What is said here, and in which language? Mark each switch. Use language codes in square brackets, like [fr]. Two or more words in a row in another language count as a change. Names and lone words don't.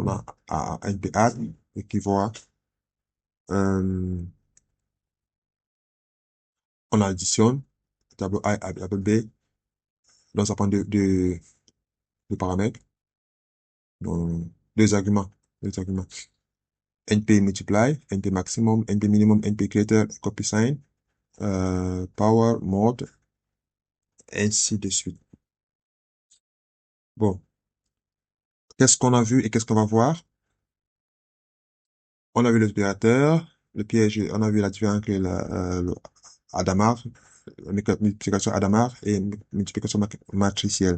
[fr] On a NP add équivaut à, euh, on additionne tableau A à tableau B. Donc, ça prend deux paramètres, donc deux arguments, deux arguments. NP multiply, NP maximum, NP minimum, NP creator, copy sign, power, mode, ainsi de suite. Bon, qu'est-ce qu'on a vu et qu'est-ce qu'on va voir? On a vu l'opérateur, le piège, on a vu la différence entre le Hadamard, la multiplication Hadamard et multiplication matricielle.